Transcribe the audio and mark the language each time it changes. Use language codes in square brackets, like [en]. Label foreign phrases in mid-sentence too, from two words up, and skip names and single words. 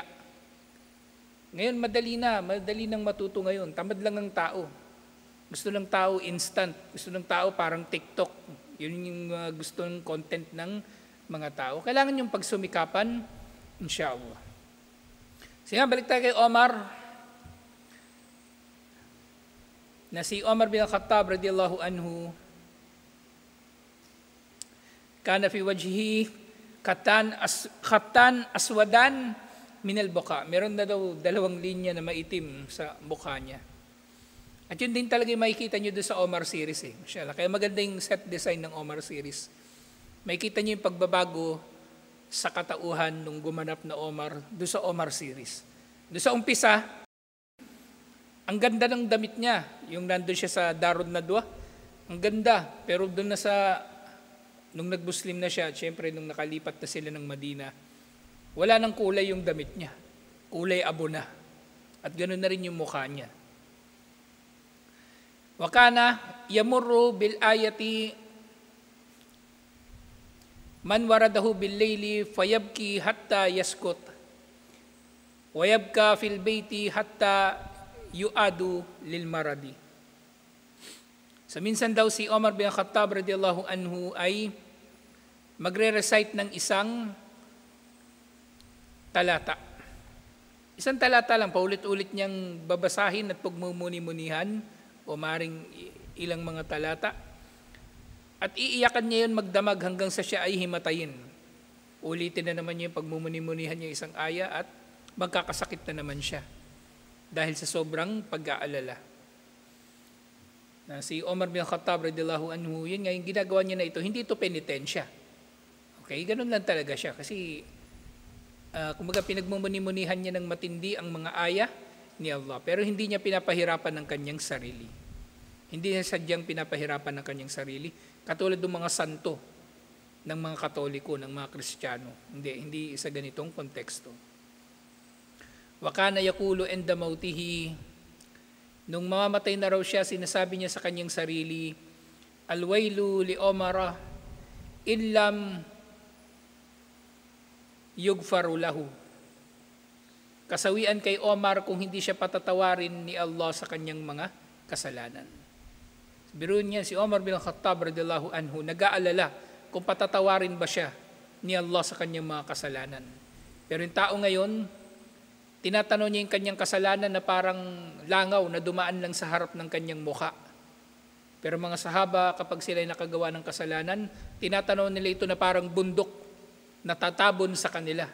[tl] Ngayon, madali nang matuto ngayon. Tamad lang ng tao. Gusto ng tao instant. Gusto ng tao parang TikTok. Yun yung gusto ng content ng mga tao. Kailangan yung pagsumikapan, inshallah. Sige, balik tayo kay Omar. Na si Omar bin Khattab [ar] رضي الله عنه, كان في وجهه خطان أسودان من البكاء. [tl] Meron na daw 2 linya na maitim sa mukha niya. At yun din talaga yung makikita nyo doon sa Omar series eh. Masyala. Kaya maganda yung set design ng Omar series. Makikita nyo yung pagbabago sa katauhan nung gumanap na Omar doon sa Omar series. Doon sa umpisa, ang ganda ng damit niya. Yung nandun siya sa Darun Nadwa, ang ganda. Pero doon na nung nag-Muslim na siya, at syempre nung nakalipat na sila ng Madina, wala nang kulay yung damit niya. Kulay abo na. At ganoon na rin yung mukha niya. [ar] وكان يمر بالآية من ورده بالليل فيبكي حتى يسقط ويبقى في البيت حتى يعاد للمرض. [tl] So minsan daw si Omar bin Khattab [ar] رضي الله عنه [tl] ay magre-recite ng isang talata. Isang talata lang, paulit-ulit niyang babasahin at pagmumuni-munihan o maring ilang mga talata. At iiyakan niya yun magdamag hanggang sa siya ay himatayin. Ulitin na naman niya yung pagmumuni-munihan niya isang aya at magkakasakit na naman siya dahil sa sobrang pag-aalala. Na si Omar bin Khattab [ar] رضي الله عنه, [tl] yun nga yung ginagawa niya na ito, hindi ito penitensya. Okay, ganun lang talaga siya kasi kumbaga pinagmumuni-munihan niya ng matindi ang mga aya ni Allah, pero hindi niya pinapahirapan ng kanyang sarili. Hindi niya sadyang pinapahirapan ng kanyang sarili, katulad ng mga santo ng mga Katoliko, ng mga Kristiyano. Hindi sa ganitong konteksto. [ar] وكان يقول عند موته, [tl] nung mamamatay na raw siya, sinasabi niya sa kanyang sarili, [ar] الويل لعمر إن لم يغفر له. [tl] Kasawian kay Omar kung hindi siya patatawarin ni Allah sa kanyang mga kasalanan. Biruin niya si Omar bin Khattab [ar] رضي الله عنه, [tl] nag-aalala kung patatawarin ba siya ni Allah sa kanyang mga kasalanan. Pero yung tao ngayon, tinatanong niya yung kanyang kasalanan na parang langaw na dumaan lang sa harap ng kanyang mukha. Pero mga sahaba, kapag sila ay nakagawa ng kasalanan, tinatanong nila ito na parang bundok na tatabon sa kanila.